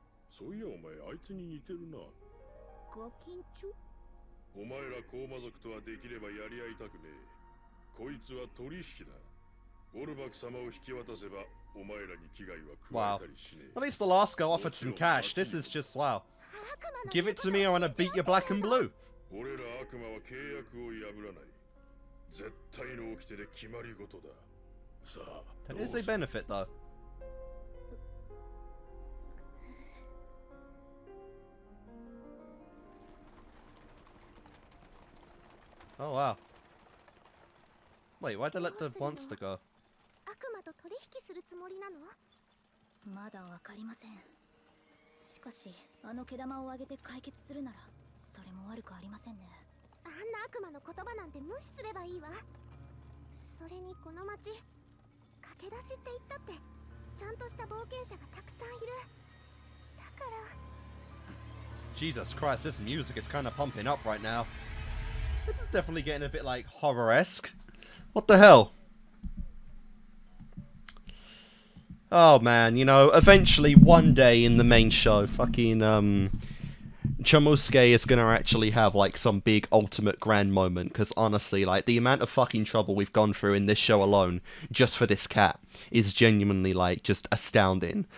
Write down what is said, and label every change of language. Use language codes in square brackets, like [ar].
[ja] そういやお前あいつに似てるな。ガキンチョ？お前ら高魔族とはできればやり合いたくねえ。こいつは取引だ。ウォルバク様を引き渡せばお前らに危害は加えたりしねえ。 [en] At least the last guy offered some cash. This is just wow. Give it to me or I'm gonna beat you black and blue. [ja] 俺ら悪魔は契約を破らない。絶対の掟で決まり事だ。さあ。 [en] That is a benefit though. Oh wow. Wait, why'd they let the monster go? [ja] 悪魔と取引するつもりなの？まだわかりません。しかし、あの毛玉を上げて解決するなら、それも悪くありませんね。あんな悪魔の言葉なんて無視すればいいわ。それにこの町、駆け出しって言ったって、ちゃんとした冒険者がたくさんいる。だから。 [en] Jesus Christ, this music is kind of pumping up right now. This is definitely getting a bit like horror-esque. What the hell? Oh man, you know, eventually one day in the main show, fucking Chomusuke is gonna actually have like some big ultimate grand moment, because honestly, like the amount of fucking trouble we've gone through in this show alone just for this cat is genuinely like just astounding.